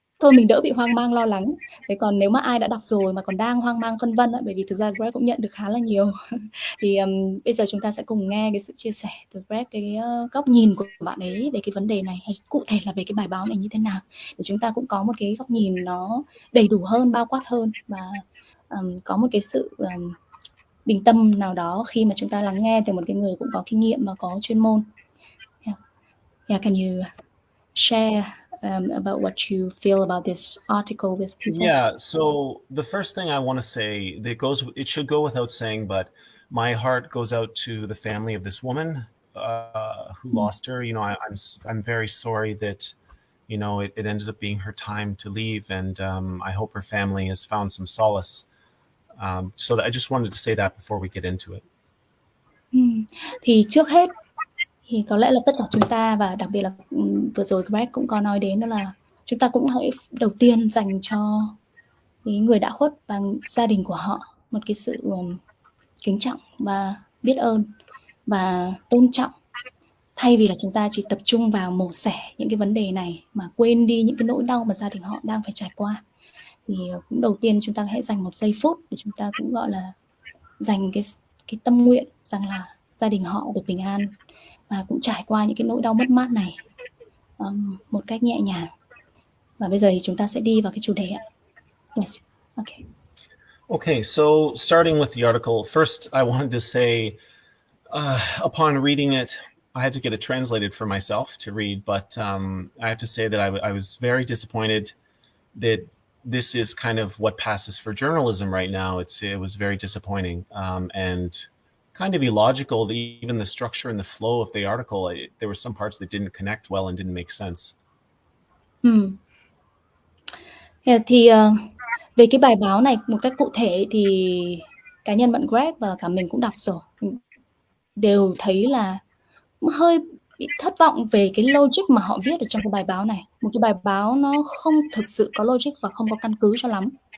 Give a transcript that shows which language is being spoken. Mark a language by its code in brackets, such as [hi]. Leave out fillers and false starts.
[vi] thôi mình đỡ bị hoang mang lo lắng. Thế còn nếu mà ai đã đọc rồi mà còn đang hoang mang phân vân, bởi vì thực ra Greg cũng nhận được khá là nhiều thì bây giờ chúng ta sẽ cùng nghe cái sự chia sẻ từ Greg, cái góc nhìn của bạn ấy về cái vấn đề này, hay cụ thể là về cái bài báo này như thế nào, để chúng ta cũng có một cái góc nhìn nó đầy đủ hơn, bao quát hơn, và có một cái sự bình tâm nào đó khi mà chúng ta lắng nghe từ một cái người cũng có kinh nghiệm và có chuyên môn. [en] Yeah, can you share about what you feel about this article with people? Yeah, so the first thing I want to say, it should go without saying, but my heart goes out to the family of this woman who lost her. You know, I'm very sorry that, you know, it ended up being her time to leave, and I hope her family has found some solace. So I just wanted to say that before we get into it. [vi] Thì trước hết thì có lẽ là tất cả chúng ta, và đặc biệt là vừa rồi Greg cũng có nói đến, đó là chúng ta cũng hãy đầu tiên dành cho cái người đã khuất và gia đình của họ một cái sự kính trọng và biết ơn và tôn trọng, thay vì là chúng ta chỉ tập trung vào mổ xẻ những cái vấn đề này mà quên đi những cái nỗi đau mà gia đình họ đang phải trải qua. Thì cũng đầu tiên chúng ta hãy dành một giây phút để chúng ta cũng gọi là dành cái tâm nguyện rằng là gia đình họ được bình an và cũng trải qua những cái nỗi đau mất mát này một cách nhẹ nhàng. Và bây giờ thì chúng ta sẽ đi vào cái chủ đề ạ. [en] Yes. Okay. Okay, so starting with the article, first I wanted to say, upon reading it, I had to get it translated for myself to read, but I have to say that I was very disappointed that this is kind of what passes for journalism right now. It was very disappointing and kind of illogical. Even the structure and the flow of the article, there were some parts that didn't connect well and didn't make sense. [vi] Thì về cái bài báo này một cách cụ thể thì cá nhân bạn Greg và cả mình cũng đọc rồi, mình đều thấy là hơi bị thất vọng về cái logic mà họ viết ở trong cái bài báo này. Một cái bài báo nó không thực sự có logic và không có căn cứ cho lắm.